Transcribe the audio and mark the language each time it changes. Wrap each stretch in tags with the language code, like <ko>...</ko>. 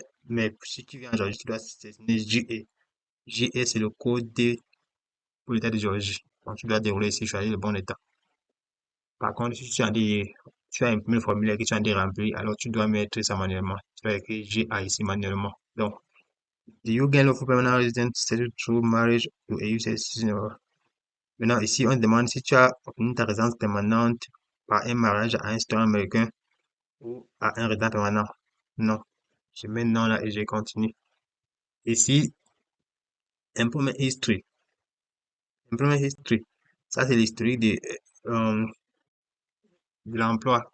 <fr>Mais si tu viens en Géorgie, tu dois sélectionner JE. JE, c'est le code pour l'état de Géorgie. Donc, tu dois dérouler ici, choisir le bon état. Par contre, si tu as imprimé le formulaire que tu as déjà rempli, alors tu dois mettre ça manuellement. Tu vas écrire GA ici manuellement. Donc,</fr> <en>do you gain lawful permanent residence status through marriage to a EU citizen?</en> <fr>Maintenant, ici, on demande si tu as obtenu ta résidence permanente par un mariage à un citoyen américain ou à un résident permanent. Non. Je mets non là et je continue. Ici, employment history. Employment history. Ça, c'est l'historique euh, de l'emploi.</fr>